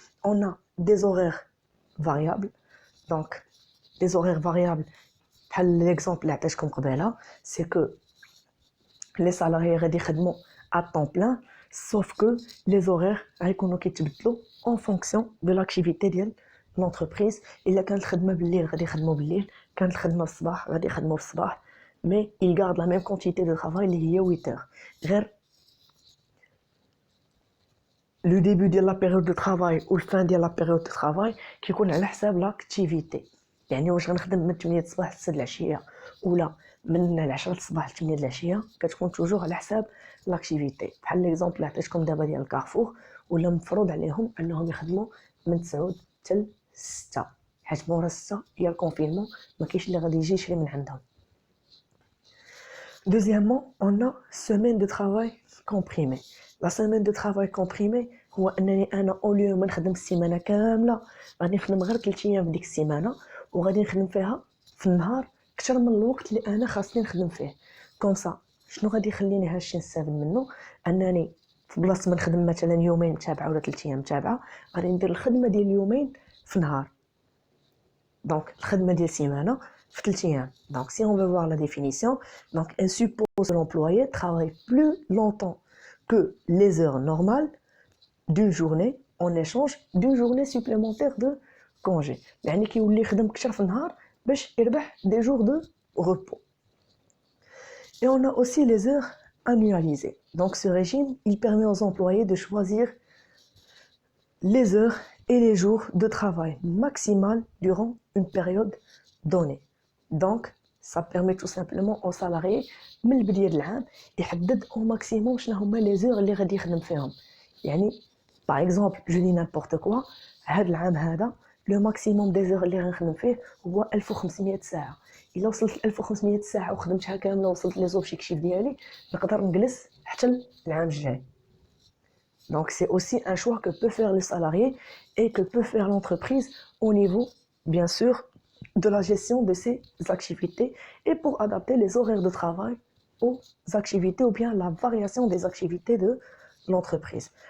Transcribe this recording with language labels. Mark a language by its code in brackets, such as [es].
[fr] On a des horaires variables. Donc des horaires variables, l'exemple [ar] اللي عطيتكم قبيله, [fr] c'est que les salariés [ar] غادي يخدموا [fr] à temps plein, sauf que les horaires [ar] غيكونوا كيتبدلوا [fr] en fonction de l'activité ديال l'entreprise. [ar] إلا كانت الخدمه بالليل غادي يخدموا بالليل, كانت الخدمه في الصباح غادي يخدموا في الصباح, [fr] mais ils gardent la même quantité de travail [ar] اللي هي [fr] 8 heures. غير le début de la période de travail ou la fin de la période de travail [ar] كيكون على حساب [fr] l'activité. [ar] يعني واش غنخدم من 8 الصباح ل 6 العشيه ولا من 10 الصباح ل 8 العشيه, كتكون توجور على حساب [fr] l'activité. [ar] بحال ليكزامبل اللي عطيتكم دابا ديال الكارفور, ولا مفروض عليهم انهم يخدموا من 9 حتى 6, حيت مورا 6 هي الكونفينمون ما كاينش اللي غادي يجي يشري من عندهم. [fr] Deuxièmement, on a semaine de travail comprimée. La semaine de travail comprimée [ar] هو انني انا [fr] au lieu [ar] ما نخدم السيمانه كامله غادي نخدم غير 3 ايام في ديك السيمانه, وغادي نخدم فيها في النهار اكثر من الوقت اللي انا خاصني نخدم فيه. كوم سا شنو غادي يخليني هادشي نستافد منه؟ انني في بلاصه ما نخدم مثلا يومين متابعه ولا 3 ايام متابعه, غادي ندير الخدمه ديال اليومين في نهار, donc الخدمه ديال السيمانه في 3 ايام. [fr] Donc si on veut voir la définition, donc elle suppose que l'employé travaille plus longtemps que les heures normales d'une journée en échange d'une journée supplémentaire de congé. [ar] يعني كيولي يخدم كثر في النهار باش يربح [fr] des jours de repos. Et on a aussi les heures annualisées. Donc ce régime, il permet aux employés de choisir les heures et les jours de travail maximal durant une période donnée. Donc ça permet tout simplement aux salariés [ar] من البداية العام يحدد [fr] au maximum [ar] شنو هما [fr] les heures [ar] اللي غادي يخدم فيهم. [fr] يعني par exemple je dis n'importe quoi [ar] هذا العام هذا [fr] le maximum des heures [ar] اللي غنخدم فيه هو 1500 ساعة. إلا وصلت 1500 ساعة وخدمتها كاملة وصلت لي زوبجيكتيف ديالي نقدر نجلس حتى العام الجاي. [fr] Donc c'est aussi un choix que peut faire le salarié et que peut faire l'entreprise au niveau, bien sûr, de la gestion de ses activités et pour adapter les horaires de travail aux activités ou bien la variation des activités de l'entreprise.